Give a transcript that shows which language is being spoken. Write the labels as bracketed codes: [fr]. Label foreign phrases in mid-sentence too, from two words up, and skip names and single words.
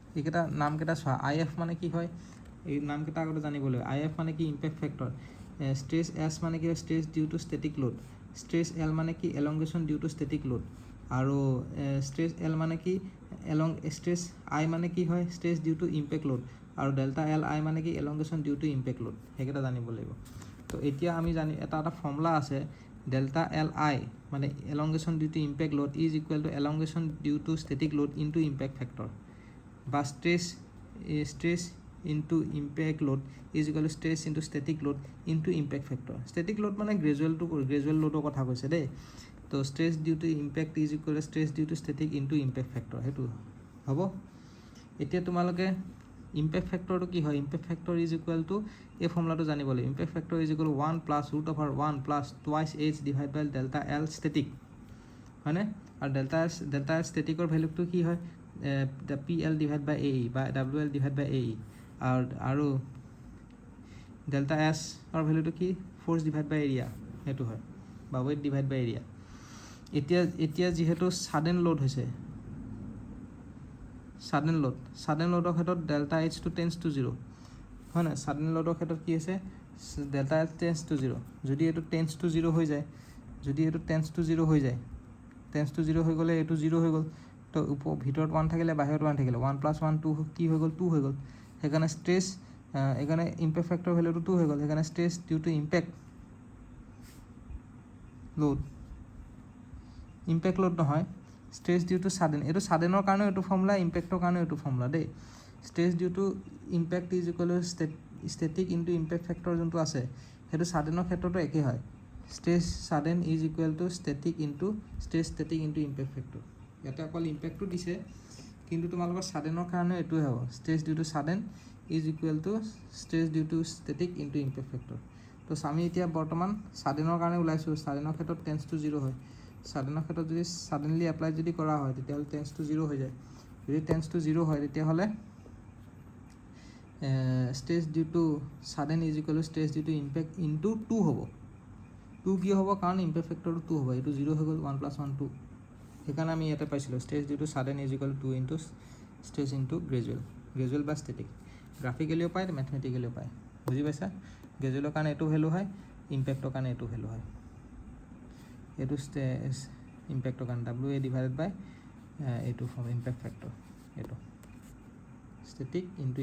[as] আই এফ মানে কি হয়, এই নামকেইটা আগতে জানিব লাগিব IF মানে কি [en] impact factor stress [as] S মানে কি [en] stress due to static load stress [as] L মানে কি [en] elongation due to static load [as] আৰু ষ্ট্ৰেছ L মানে কি ষ্ট্ৰেছ I মানে কি হয় [en] stress due to impact load [as] আৰু ডেল্টা LI মানে কি [en] elongation due to impact load [as] সেইকেইটা জানিব লাগিব তো এতিয়া আমি জানি এটা ফৰ্মুলা আছে ডেল্টা LI মানে [en] elongation due to impact load is equal to elongation due to static load into impact factor বা stress into impact load is equal to stress into static load into impact factor static load [as] মানে gradual loadৰ কথা কৈছে দেই তো [en] stress due to impact is equal to stress due to static into impact factor [as] হেতু হ'ব এতিয়া তোমালোকে [en] impact factor [as] তো কি হয় [en] impact factor is equal to [as] এই ফৰ্মুলাটো জানিব লাগিব [en] impact factor is equal to 1 plus root over 1 plus twice h divided by delta L static [as] হয়নে আৰু [en] delta L static [as] ৰ ভ্যালুটো কি হয় [en] the PL divided by AE by WL divided by AE আৰু delta S or [as] ভ্যালুটো কি [en] force divided by area [as] হেতু হয় বা [en] weight divided by area [as] এতিয়া যেহেতু [en] sudden load [as] হৈছে sudden loadৰ ক্ষেত্ৰত [en] delta H to tends to 0 [as] হয় না sudden loadৰ ক্ষেত্ৰত কি হৈছে [en] delta H tends to 0 [as] যদি এটো [en] tends to 0 [as] হৈ যায় [en] tends to 0 [as] হৈ গ'লে এটো 0 হৈ গ'ল তো ভিতৰত 1 থাকিলে বাহিৰত 1 থাকিলে 1 + 1 2 কি হৈ গ'ল 2 হৈ গ'ল সেইকাৰণে ষ্ট্ৰেছ এখানে [en] impact factor [as] ভ্যালুটো 2 হৈ গ'ল সেইকাৰণে [en] stress due to impact [as] লোড নহয় [en] stress due to sudden [as] এটো সাডেনৰ কাৰণে এটো ফৰ্মুলা ইম্পেক্টৰ কাৰণে এটো ফৰ্মুলা দেই [en] stress due to impact is equal to static into impact factor [as] যোনটো আছে হেতু সাডেনৰ ক্ষেত্ৰতো একে হয় [en] stress sudden is equal to static into impact factor [as] ইয়াতে অকল ইম্পেক্টটো দিছে কিন্তু তোমালোকৰ সাডেনৰ কাৰণে এটোই হ'ব [en] stress due to sudden is equal to stress due to static into impact factor [as] তো আমি এতিয়া বৰ্তমান সাডেনৰ কাৰণে ওলাইছো সাডেনৰ ক্ষেত্ৰত [en] tends to 0 [as] হয় সাডেনৰ ক্ষেত্ৰত যদি সাডেনলি এপ্লাই যদি কৰা হয় তেতিয়াহ'লে [en] tends to 0 [as] হৈ যায় যদি [en] tends to 0 [as] হয় তেতিয়াহ'লে [en] stress due to sudden is equal to stress due to impact into [as] 2 হ'ব 2 কি হ'ব কাৰণ [en] impact factor [as] 2 হ'ব এইটো 0 হৈ গ'ল 1 + 1 2 সেইকাৰণে আমি ইয়াতে পাইছিলোঁ [en] stress due to sudden is equal to 2 into stress into gradual [as] বা ষ্টেটিক [en] graphically also get mathematically also [as] পায় বুজি পাইছা গ্ৰেজুৱেলৰ কাৰণে এইটো ভ্যালু হয় ইম্পেক্টৰ কাৰণে এইটো ভ্যালু হয় এইটো ইম্পেক্টৰ কাৰণে [en] WA divided by [as] এইটো [en] form impact factor [as] এইটো [en] static into